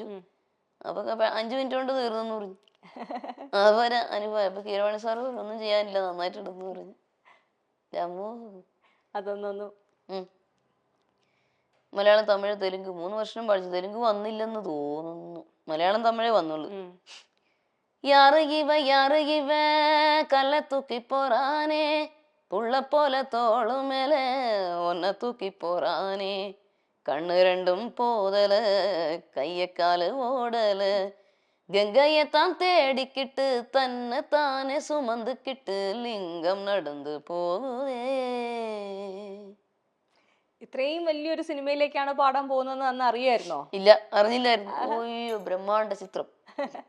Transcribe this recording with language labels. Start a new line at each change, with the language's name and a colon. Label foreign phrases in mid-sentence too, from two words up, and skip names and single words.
Malayalam: അപ്പൊ 5 മിനിറ്റ് കൊണ്ട് തീർന്നെന്ന് പറഞ്ഞു. അതുപോലെ അനുഭവം. അപ്പൊ കീരവാണി സാറ് ഒന്നും ചെയ്യാനില്ല, നന്നായിട്ടുണ്ടെന്ന് പറഞ്ഞു. അതൊന്നും മലയാളം, തമിഴ്, തെലുങ്ക് 3 വർഷം പഠിച്ചു. തെലുങ്ക് വന്നില്ലെന്ന് തോന്നുന്നു. മലയാളം തമിഴേ വന്നുള്ളൂ.
Tamil: யாரு இவ கல்ல தூக்கி போறானே, புள்ள போல தோளு மேல ஒன்ன தூக்கி போறானே, கண்ணு ரெண்டும் போதல கைய காலு ஓடல, கங்கையத்தான் தேடிக்கிட்டு தன்னை தானே சுமந்துக்கிட்டு லிங்கம் நடந்து போகுதே.
Malayalam: ഇത്രയും വലിയൊരു സിനിമയിലേക്കാണ് പാടാൻ പോകുന്നത് അന്ന് അറിയായിരുന്നോ? ഇല്ല, അറിഞ്ഞില്ലായിരുന്നു. ഓയ്യോ, ബ്രഹ്മാണ്ഡ ചിത്രം.